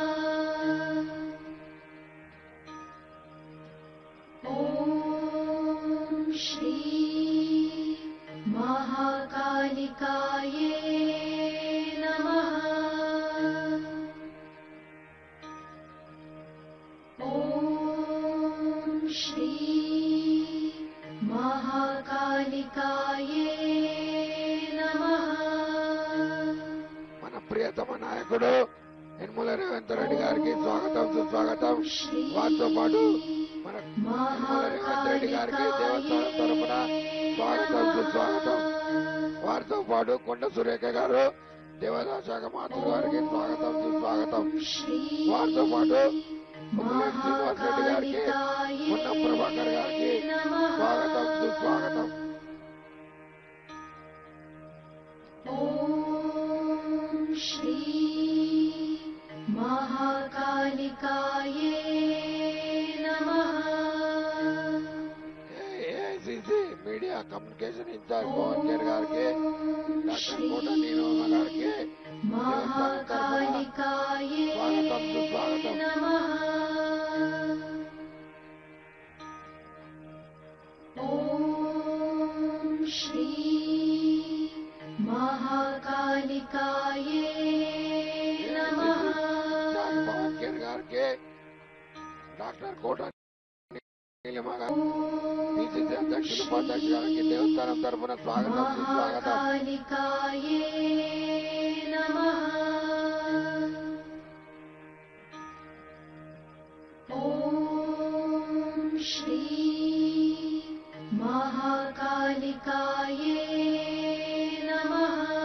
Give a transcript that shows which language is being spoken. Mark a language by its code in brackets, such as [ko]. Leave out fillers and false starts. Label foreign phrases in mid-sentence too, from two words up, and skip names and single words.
[sa] ॐ श्री महाकालिकाये नमः। ॐ श्री महाकालिकाये नमः। [te] మన ప్రియతమ నాయకుడు యనమల రేవంత్ రెడ్డి గారికి స్వాగతం సుస్వాగతం. వారితో పాటు మన యనమల రేవంత్ రెడ్డి గారికి దేవస్థానం తరఫున స్వాగతం సుస్వాగతం. వారితో పాటు కొండ సురేఖ గారు దేవాదాయ శాఖ మంత్రి గారికి స్వాగతం సుస్వాగతం. వారితో పాటు ముమ్మలేటి శ్రీనివాస్ రెడ్డి గారికి పొన్నం ప్రభాకర్ గారికి స్వాగతం సుస్వాగతం. [sa] ॐ श्री महाकालिकाये नमः। [te] ఏఐసిసి [en] media communication in-charge [te] పవన్ కేర్ గారికి డాక్టర్ కోట నీలమ్మ గారికి దేవస్థానం తరఫున స్వాగతం సుస్వాగతం. [sa] ॐ श्री महाकालिकाये नमः। [te] పవన్ కేర్ గారికి డాక్టర్ కోట నీలమ్మ గారు పిసిసి అధ్యక్షులు ఉపాధ్యక్షులు గారికి దేవస్థానం తరఫున స్వాగతం సుస్వాగతం. [sa] महाकालिकाये नमः। ॐ श्री महाकालिकाये नमः।